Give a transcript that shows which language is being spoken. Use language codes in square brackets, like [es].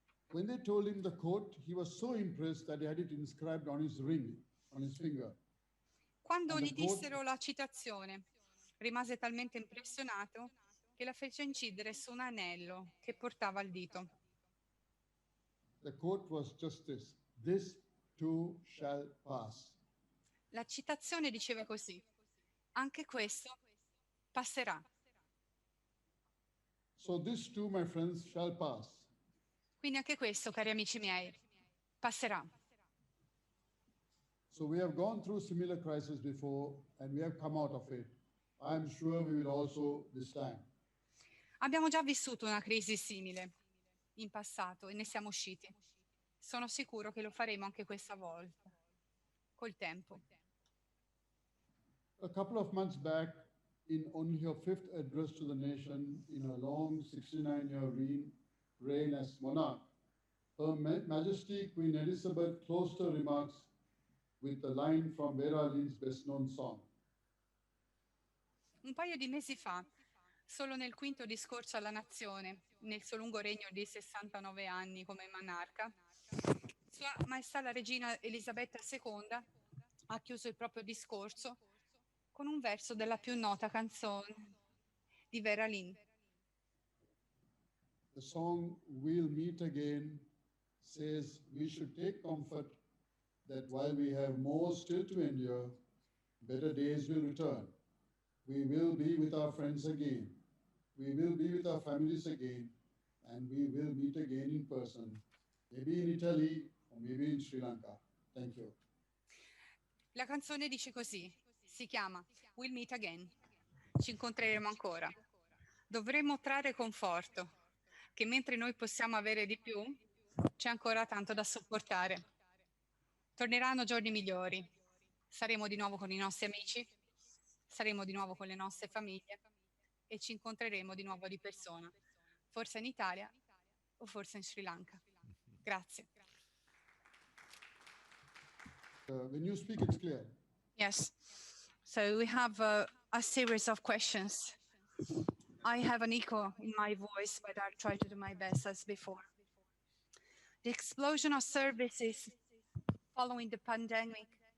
[en] When they told him the quote, he was so impressed that he had it inscribed on his ring, on his finger. [it] Quando [en] And [it] gli [en] the quote, [it] dissero la citazione, rimase talmente impressionato che la fece incidere su un anello che portava al dito. [en] the quote was just this too shall pass. [it] La citazione diceva così: anche questo passerà. [en] So this too, my friends, shall pass. [it] Quindi anche questo, cari amici miei, passerà. [en] So we have gone through similar crises before and we have come out of it. I'm sure we will also this time. [it] Abbiamo già vissuto una crisi simile in passato e ne siamo usciti. Sono sicuro che lo faremo anche questa volta, col tempo. [en] A couple of months back, in only her fifth address to the nation in her long 69-year reign as monarch, Her Majesty Queen Elizabeth closed her remarks with a line from Vera Lynn's best-known song. [it] Un paio di mesi fa, solo nel quinto discorso alla nazione, nel suo lungo regno di 69 anni come monarca, Sua Maestà la Regina Elisabetta II ha chiuso il proprio discorso con un verso della più nota canzone di Vera Lynn. [en] The song We'll Meet Again says we should take comfort that while we have more still to endure, better days will return. We will be with our friends again. We will be with our families again, and we will meet again in person, maybe in Italy or maybe in Sri Lanka. Thank you. [it] La canzone dice così, si chiama We'll Meet Again, ci incontreremo ancora. Dovremmo trarre conforto, che mentre noi possiamo avere di più, c'è ancora tanto da sopportare. Torneranno giorni migliori, saremo di nuovo con i nostri amici, saremo di nuovo con le nostre famiglie e ci incontreremo di nuovo di persona, forse in Italia o forse in Sri Lanka. Grazie. [en] When you speak, it's clear. Yes. So we have a series of questions. I have an echo in my voice, but I'll try to do my best as before. The explosion of services following the pandemic